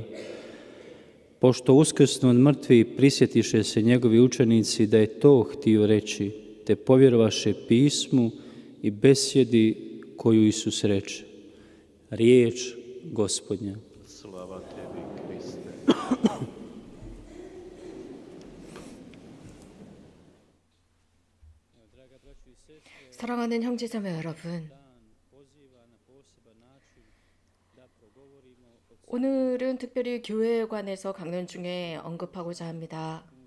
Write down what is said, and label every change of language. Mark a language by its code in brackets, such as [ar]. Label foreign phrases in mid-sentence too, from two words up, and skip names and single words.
[hr] Pošto uskrsnu od mrtvih, prisjetiše se njegovi učenici da je to htio reći, te povjerovaše pismu i besjedi koju Isus reče. Riječ Gospodnja. Slava tebi, Kriste. [ko] 사랑하는 형제자매 여러분, 오늘은 특별히 교회에 관해서 강론 중에 언급하고자 합니다.